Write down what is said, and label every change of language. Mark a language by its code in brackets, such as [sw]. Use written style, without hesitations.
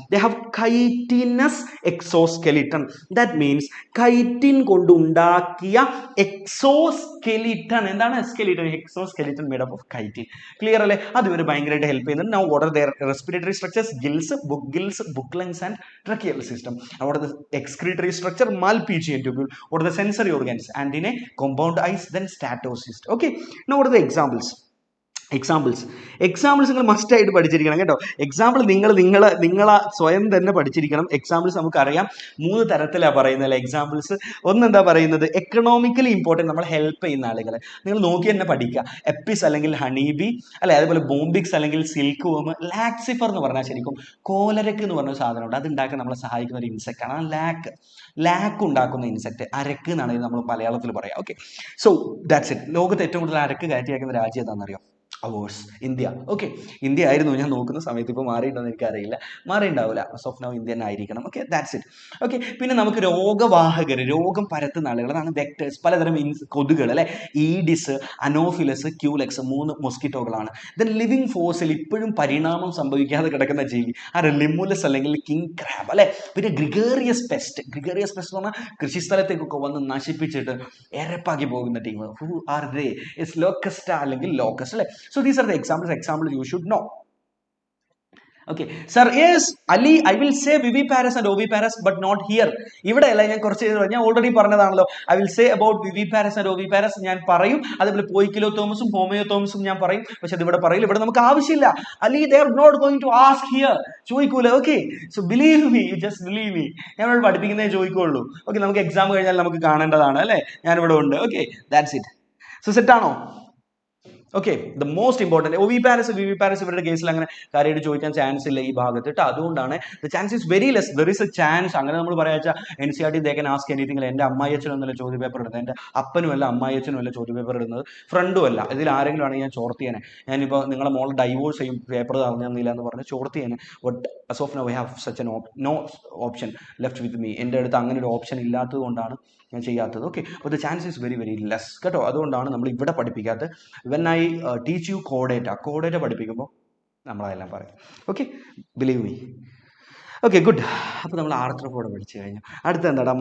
[en] They have chitinous exoskeleton. That means chitin [ml] കൊണ്ടുണ്ടാക്കിയ [en] Exoskeleton. എന്താണ് skeleton? Exoskeleton made up of chitin. [ml] Clear അല്ലേ? അത് ഇവർ ഭയങ്കരമായിട്ട് ഹെൽപ്പ് ചെയ്യുന്നുണ്ട്. [en] Now what are their respiratory structures? Gills, book lungs and tracheal system. What are the excretory structure? Malpighian tubule. What are the sensory organs? Antennae, compound eyes, then statocyst. Okay, now what are the examples [ml] നിങ്ങൾ must ആയിട്ട് പഠിച്ചിരിക്കണം കേട്ടോ. Example നിങ്ങൾ സ്വയം തന്നെ പഠിച്ചിരിക്കണം. Examples നമുക്കറിയാം 3 തരത്തിലാണ് പറയുന്നത് എക്സാമ്പിൾസ്. ഒന്നെന്താ പറയുന്നത്, എക്കണോമിക്കലി ഇമ്പോർട്ടൻറ്റ്, നമ്മൾ ഹെൽപ്പ് ചെയ്യുന്ന ആളുകളെ നിങ്ങൾ നോക്കി തന്നെ പഠിക്കുക. എപ്പിസ് അല്ലെങ്കിൽ ഹണീബി അല്ലെ, അതേപോലെ ബോംബിക്സ് അല്ലെങ്കിൽ സിൽക്ക് വോം. ലാക്സിഫർ എന്ന് പറഞ്ഞാൽ ശരിക്കും കോലരക്ക് എന്ന് പറഞ്ഞ സാധനമുണ്ട്, അത് ഉണ്ടാക്കാൻ നമ്മളെ സഹായിക്കുന്ന ഒരു ഇൻസെക്റ്റ് ആണ്. ലാക്ക് ഉണ്ടാക്കുന്ന ഇൻസെക്റ്റ്, അരക്ക് എന്നാണ് നമ്മൾ മലയാളത്തിൽ പറയാം. [en] Okay, so that's it. [ml] ലോകത്ത് ഏറ്റവും കൂടുതൽ അരക്ക് കയറ്റിയാക്കുന്ന രാജ്യം ഏതാണെന്നറിയോ? [en] Ours India. [ml] ഓക്കെ, ഇന്ത്യ ആയിരുന്നു ഞാൻ നോക്കുന്ന സമയത്ത്. ഇപ്പോൾ മാറിയിട്ടുണ്ടോ എനിക്കറിയില്ല, മാറിയിട്ടുണ്ടാവില്ല. [en] of now Indian [ml] ആയിരിക്കണം. [en] Okay, that's it. [ml] ഓക്കെ, പിന്നെ നമുക്ക് രോഗവാഹകർ, രോഗം പരത്തുന്ന ആളുകൾ, അതാണ് വെക്ടേഴ്സ്, പലതരം കൊതുകുകൾ അല്ലെ. Aedes, anopheles, Culex, 3 മൊസ്കിറ്റോകളാണ്. Then living ഫോഴ്സിൽ ഇപ്പോഴും പരിണാമം സംഭവിക്കാതെ കിടക്കുന്ന ജീവി ആര്? ലിമുലസ് അല്ലെങ്കിൽ കിങ് ക്രാബ് അല്ലെ. പിന്നെ ഗ്രിഗേറിയസ് പെസ്റ്റ് എന്ന് പറഞ്ഞാൽ കൃഷിസ്ഥലത്തേക്കൊക്കെ വന്ന് നശിപ്പിച്ചിട്ട് എരപ്പാക്കി പോകുന്ന team. [en] Who are they? [ml] It's ലോക്കസ്റ്റ അല്ലെങ്കിൽ ലോക്കസ്റ്റ് അല്ലെ. [en] So these are the examples you should know. Okay, sir, yes, Ali, I will say viviparous and oviparous, but not here. [ml] ഇവിടെ അല്ല, ഞാൻ already പറഞ്ഞതാണല്ലോ. [en] I will say about viviparous and oviparous [ml] ഞാൻ പറയും. അതേപോലെ പോയിക്കിലോതോമസും ഹോമിയോതോമസും ഞാൻ പറയും. പക്ഷെ അത് ഇവിടെ പറയില്ല, ഇവിടെ നമുക്ക് ആവശ്യമില്ല. [en] Ali, they are not going to ask here. [ml] ചോദിക്കൂല. [en] Okay, so believe me, just believe me. [ml] ഞാൻ ഇവിടെ പഠിപ്പിക്കുന്നേ ചോദിക്കുള്ളൂ. ഓക്കെ, നമുക്ക് എക്സാം കഴിഞ്ഞാൽ നമുക്ക് കാണേണ്ടതാണ് അല്ലേ. ഞാനിവിടെ ഉണ്ട്. [en] Okay, that's it. [ml] So set ആണോ? [en] okay, the most important [ml] viviparous ഇവരുടെ കേസിൽ അങ്ങനെ കാര്യമായിട്ട് ചോദിക്കാൻ ചാൻസ് ഇല്ല ഈ ഭാഗത്ത് കേട്ടോ. അതുകൊണ്ടാണ് [en] The chance is very less. There is a chance. [ml] അങ്ങനെ നമ്മൾ പറയാ [en] NCERT they can ask anything. [ml] എൻ്റെ അമ്മായിയച്ഛനൊന്നുമല്ല ചോദ്യ പേപ്പർ ഇടുന്നത്, എൻ്റെ അപ്പനുമല്ല അമ്മായിയച്ഛനുമല്ല ചോദ്യ പേപ്പർ ഇടുന്നത്, ഫ്രണ്ടും അല്ല. ഇതിൽ ആരെങ്കിലും ആണെങ്കിൽ ഞാൻ ചോർത്തിയേനെ. ഞാനിപ്പോൾ നിങ്ങളെ മോളെ ഡൈവോഴ്സ് ചെയ്യും, പേപ്പർ തന്നില്ല എന്ന് പറഞ്ഞ് ചോർത്തിയേനെ. [en] But as of now I have such no option left with me. [ml] എൻ്റെ അടുത്ത് അങ്ങനെ ഒരു ഓപ്ഷൻ ഇല്ലാത്തത് കൊണ്ടാണ് ഞാൻ ചെയ്യാത്തത്. ഓക്കെ, അപ്പോൾ [en] the chance is very very less [ml] കേട്ടോ. അതുകൊണ്ടാണ് നമ്മൾ ഇവിടെ പഠിപ്പിക്കാത്തത്. [en] when I teach you [ml] കോഡേറ്റ പഠിപ്പിക്കുമ്പോൾ നമ്മളതെല്ലാം പറയും. [en] Okay, believe me. Okay, good. [ml] അപ്പോൾ നമ്മൾ ആർത്രോപോഡ് പഠിച്ചു കഴിഞ്ഞു. അടുത്ത എന്താ?